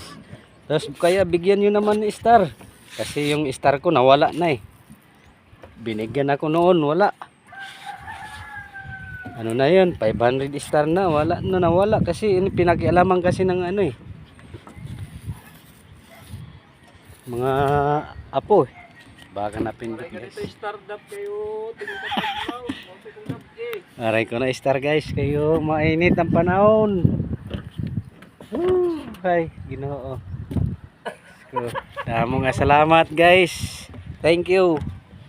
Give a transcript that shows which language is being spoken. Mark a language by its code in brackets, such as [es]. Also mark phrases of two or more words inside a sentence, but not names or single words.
[tl] Tapos kaya bigyan nyo naman ni star kasi yung star ko nawala na binigyan ako noon wala ano na yun 500 star na wala na nawala kasi ini pinakialaman kasi ng mga apo baka napindot guys. Aray ko na star guys kayo mainit ang panahon. [hil] Hay Ginoo. Damo nga salamat guys. [en] Thank you.